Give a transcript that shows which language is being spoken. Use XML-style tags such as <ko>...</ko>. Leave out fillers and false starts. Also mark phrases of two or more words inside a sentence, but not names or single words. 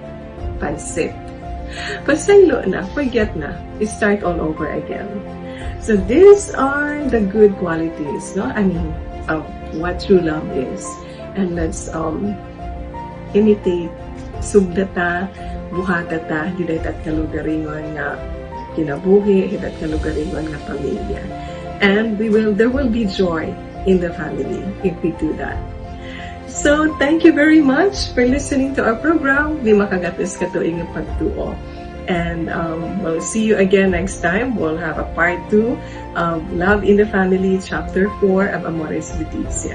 <war>Pansit. Pasaylo na,</war> <en>forget na, start all over again. So these are the good qualities, no? I mean, of what true love is. And let's imitate,</en> <war>sugdata, buhatata, hidat kalugaringon nga kinabuhi, hidat kalugaringon nga pamilya.</war> <en>And there will be joy in the family if we do that. So, thank you very much for listening to our program, Lima Kagatos Katuig nga Pagtuo. And we'll see you again next time. We'll have a part 2 of Love in the Family, Chapter 4 of Amoris Laetitia.</en>